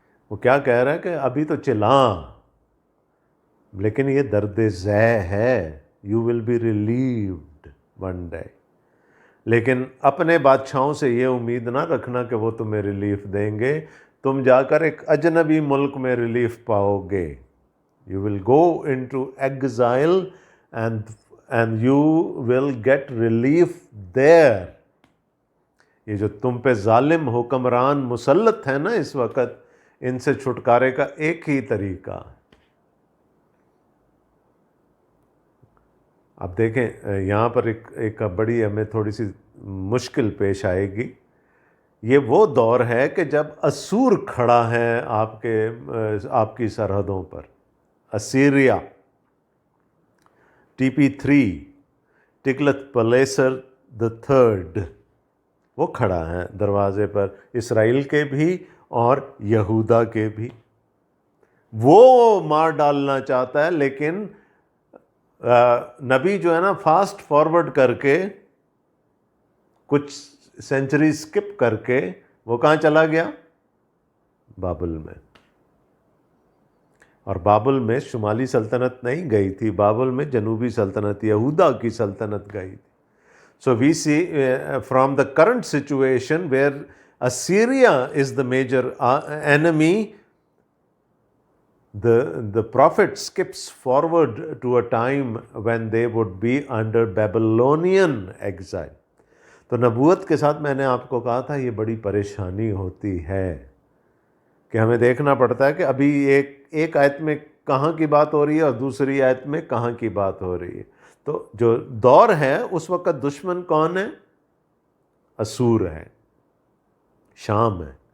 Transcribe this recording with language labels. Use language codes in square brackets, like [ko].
[ur] وہ کیا کہہ رہا ہے کہ ابھی تو چلاں، لیکن یہ درد ذہ ہے. [en] You will be relieved one day. [ur] لیکن اپنے بادشاہوں سے یہ امید نہ رکھنا کہ وہ تمہیں ریلیف دیں گے. تم جا کر ایک اجنبی ملک میں ریلیف پاؤ گے. [en] You will go into exile and you will get relief there. [ur] یہ جو تم پہ ظالم حکمران مسلط ہیں نا اس وقت، ان سے چھٹکارے کا ایک ہی طریقہ. اب دیکھیں یہاں پر ایک بڑی ہمیں تھوڑی سی مشکل پیش آئے گی. یہ وہ دور ہے کہ جب اسور کھڑا ہے آپ کی سرحدوں پر. اسیریا، TP3، ٹگلت پلیسر the third، وہ کھڑا ہے دروازے پر، اسرائیل کے بھی اور یہودا کے بھی. وہ مار ڈالنا چاہتا ہے، لیکن نبی جو ہے نا فاسٹ فارورڈ کر کے کچھ سینچری سکپ کر کے وہ کہاں چلا گیا؟ بابل میں. اور بابل میں شمالی سلطنت نہیں گئی تھی، بابل میں جنوبی سلطنت یہودا کی سلطنت گئی تھی. [en] So we see from the current situation where Assyria is the major enemy, the prophet skips forward to a time when they would be under Babylonian exile. [ur] تو نبوت کے ساتھ میں نے آپ کو کہا تھا یہ بڑی پریشانی ہوتی ہے کہ ہمیں دیکھنا پڑتا ہے کہ ابھی ایک آیت میں کہاں کی بات ہو رہی ہے اور دوسری آیت میں کہاں کی بات ہو رہی ہے. تو جو دور ہے اس وقت دشمن کون ہے؟ اسور ہے، شام ہے.